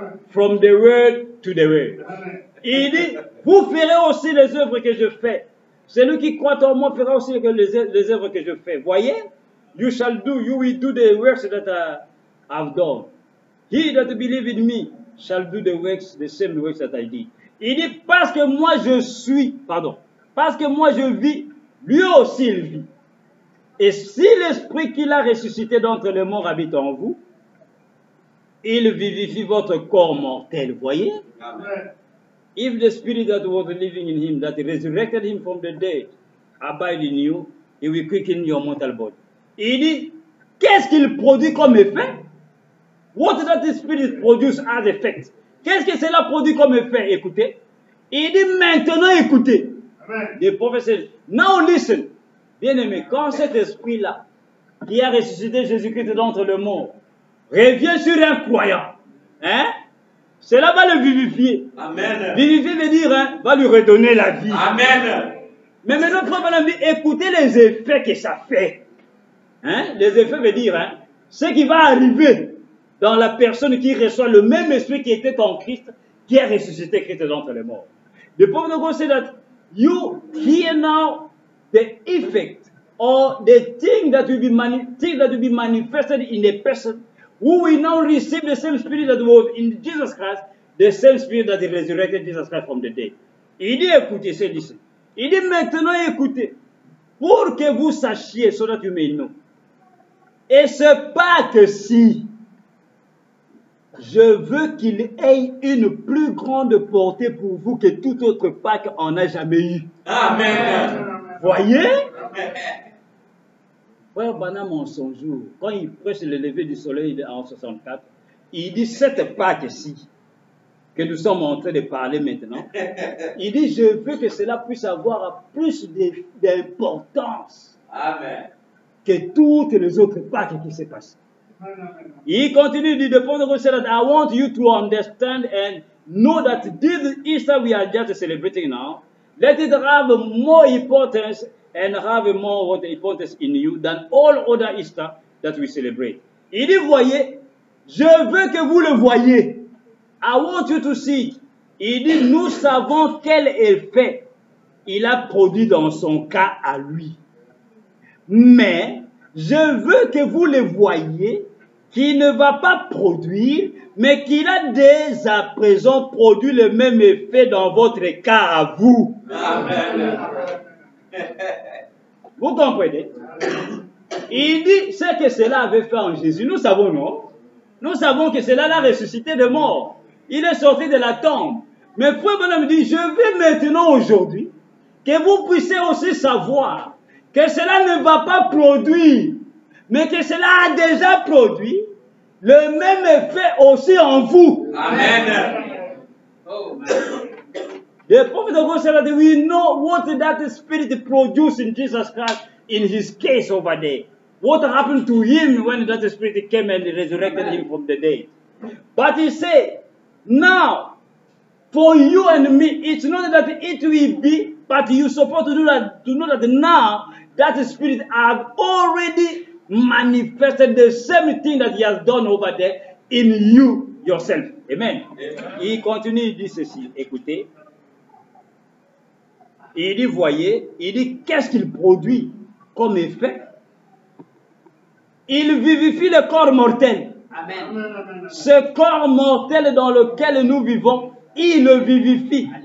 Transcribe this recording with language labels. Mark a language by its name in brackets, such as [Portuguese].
[English] From the word to the word. [French] Il dit, vous ferez aussi les œuvres que je fais. Celui qui croit en moi fera aussi les œuvres que je fais. [English] Voyez, you will do the works that I have done. He that believe in me, shall do the same works that I did. [French] Il dit, parce que moi je suis, parce que moi je vis, lui aussi il vit. Et si l'esprit qu'il a ressuscité d'entre les morts habite en vous, il vivifie votre corps mortel. Voyez? Amen. [English] If the spirit that was living in him, that resurrected him from the dead, abide in you, he will quicken your mortal body. [French] Il dit, qu'est-ce qu'il produit comme effet? [English] What does the spirit produce as effect? [French] Qu'est-ce que cela produit comme effet? Écoutez. Il dit maintenant écoutez. Les prophètes, [English] now listen. [French] Bien aimé, quand cet esprit-là, qui a ressuscité Jésus-Christ d'entre les morts, revient sur un croyant, hein? Cela va le vivifier. Amen. Vivifier veut dire, hein, va lui redonner la vie. Amen. Mais maintenant, frère, écoutez les effets que ça fait. Hein? Les effets veut dire, hein, ce qui va arriver dans la personne qui reçoit le même esprit qui était en Christ, qui a ressuscité Christ d'entre les morts. [English] The point of God said that you hear now the effect or the thing that will be manifested in a person who will now receive the same spirit that was in Jesus Christ, the same spirit that resurrected Jesus Christ from the dead. [French] Il dit écoutez, c'est ici. Il dit maintenant écoutez, pour que vous sachiez, [English] so that you may know. [French] Et ce pas que si je veux qu'il ait une plus grande portée pour vous que toute autre Pâque en a jamais eu. Amen. Voyez? Frère Branham en son jour, quand il prêche le lever du soleil en 64, il dit cette Pâque-ci, que nous sommes en train de parler maintenant, il dit je veux que cela puisse avoir plus d'importance que toutes les autres Pâques qui se passent. Il continue de dire, [English] I want you to understand and know that this Easter we are just celebrating now, let it have more importance and have more importance in you than all other Easter that we celebrate. [French] Il dit, voyez, je veux que vous le voyez. [English] I want you to see it. [French] Il dit, nous savons quel effet il a produit dans son cas à lui. Mais, je veux que vous le voyez, qu'il ne va pas produire, mais qu'il a dès à présent produit le même effet dans votre cas à vous. Amen. Vous comprenez? Il dit ce que cela avait fait en Jésus. Nous savons, non? Nous savons que cela l'a ressuscité de mort. Il est sorti de la tombe. Mais Frère Branham dit, je veux maintenant aujourd'hui que vous puissiez aussi savoir que cela ne va pas produire, mais que cela a déjà produit le même effet aussi en vous. Amen. [English] Oh, the prophet of God said that we know what that spirit produced in Jesus Christ in his case over there. What happened to him when that spirit came and resurrected him from the dead. But he said, now, for you and me, it's not that it will be, but you're supposed to do that, to know that now, that spirit has already manifested the same thing that he has done over there in you yourself. [French] Amen. Il continue, il dit ceci, écoutez. Il dit, voyez, il dit, qu'est-ce qu'il produit comme effet? Il vivifie le corps mortel. Amen. Ce corps mortel dans lequel nous vivons, il le vivifie.